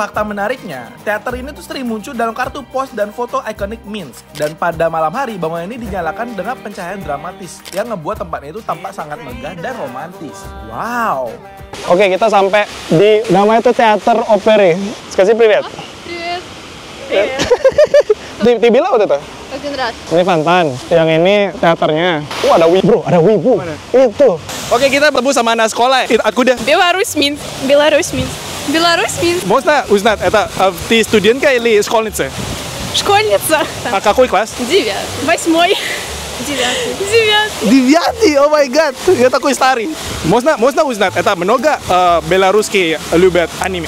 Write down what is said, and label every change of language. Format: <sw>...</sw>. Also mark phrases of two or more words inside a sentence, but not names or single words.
<id>Fakta menariknya, teater ini tuh sering muncul dalam kartu pos dan foto ikonik Minsk. Dan pada malam hari, bangunan ini dinyalakan dengan pencahayaan dramatis yang ngebuat tempatnya itu tampak sangat megah dan romantis. Wow! Oke, kita sampai di namanya itu Teater Opera. Kasih привет.</id> <ru>Привет.</ru> <id>Di bilang waktu itu?</id> <ru>Один раз.</ru> <id>Ini Fantan, yang ini teaternya. Ada Wibu, ada Wibu. Itu. Oke, kita bertemu sama anak sekolah.</id> <ru>Откуда? Беларусь, Минск. Беларусь, Минск. Беларусь, Минск. Можно узнать, это ты студентка или школьница? Школьница. А какой класс? 9. 8. 9. 9,</ru> <en>oh my god,</en> <ru>я такой старый. Можно узнать, это много белорусские любят аниме?</ru>